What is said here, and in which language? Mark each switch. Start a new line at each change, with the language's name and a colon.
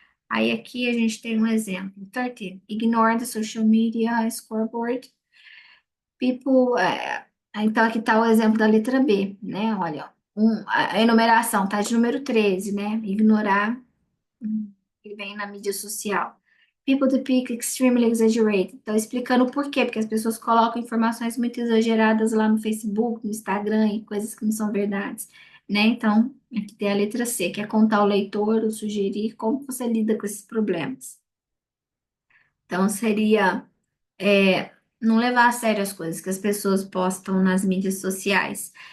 Portuguese: Aí aqui a gente tem um exemplo. 13.
English: Ignore the social media scoreboard.
Portuguese: Então aqui está o exemplo da letra B, né? Olha, a enumeração está de número 13, né? Ignorar que vem na mídia social.
English: People depict extremely exaggerated.
Portuguese: Então, explicando o porquê, porque as pessoas colocam informações muito exageradas lá no Facebook, no Instagram e coisas que não são verdades, né? Então, aqui tem a letra C, que é contar ao leitor ou sugerir como você lida com esses problemas. Então, seria não levar a sério as coisas que as pessoas postam nas mídias sociais.